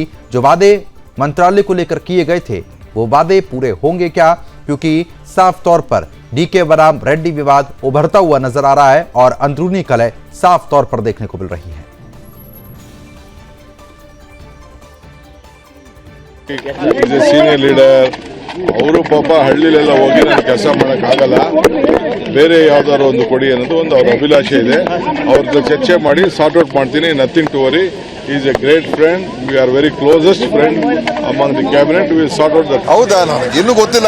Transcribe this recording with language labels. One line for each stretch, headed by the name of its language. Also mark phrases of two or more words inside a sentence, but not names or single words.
Hindi: जो वादे मंत्रालय को लेकर किए गए थे वो वादे पूरे होंगे क्या? क्योंकि साफ तौर पर डीके बनाम रेड्डी विवाद उभरता हुआ नजर आ रहा है और अंदरूनी कलह साफ तौर पर देखने को मिल रही है।
English: senior leader
Kannada: ಅವರು ಪಾಪ ಹಳ್ಳಿಲೆಲ್ಲ ಹೋಗಿ ನಾನು ಕೆಲಸ ಮಾಡೋಕ್ಕಾಗಲ್ಲ, ಬೇರೆ ಯಾವ್ದಾದ್ರು ಒಂದು ಕೊಡಿ ಅನ್ನೋದು ಒಂದು ಅವ್ರ ಅಭಿಲಾಷೆ ಇದೆ. ಅವ್ರ ಜೊತೆ ಚರ್ಚೆ ಮಾಡಿ
English: sort out
Kannada: ಮಾಡ್ತೀನಿ.
English: nothing to worry. is a great friend. we are very closest friend among the cabinet. will sort out that.
Kannada: ಹೌದಾ? ಇನ್ನೂ ಗೊತ್ತಿಲ್ಲ.